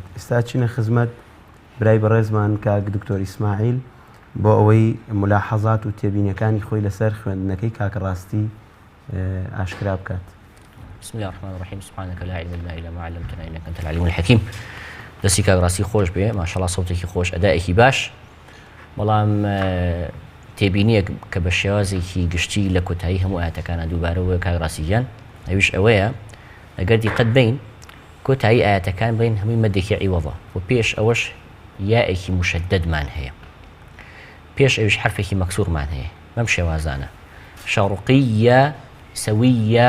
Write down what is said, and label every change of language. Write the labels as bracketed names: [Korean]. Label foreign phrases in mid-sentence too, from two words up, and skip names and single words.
[Central Kurdish] ئێستا چینە خزمەت برای بەڕێزمان کاک دکتۆر ئیسماعیل بۆ ئەوەی ملاحەزات و تێبینیەکانی خۆی لەسەر خوێندنەکەی کاکە ڕاستی ئاشکرا بکات. [Arabic] بسم الله الرحمن الرحيم سبحانك لا علم لنا إلا ما علمتنا إنك أنت العليم الحكيم. [Central Kurdish] دەستی کاک ڕاستی خۆش بێ ماشەڵڵا سەوتێکی خۆش ئەدایەکی باش بەڵام تێبینیەک کە بە شێوازێکی گشتی لە کۆتایی هەموو ئاەتەکانە دووبارەوە کاک ڕاستیگیان ئەویش ئەوەیە ئەگەر دیقەت بین کۆتایی ئاەتەکان بین هەمووی مەدێکی عیوەڵە و پێش ئەوەش یائێکی مشەددمان هەیە پێش ئەویش حرفێکی مەکسوورمان هەیە بەم شێوازانە شەڕقیە سەویە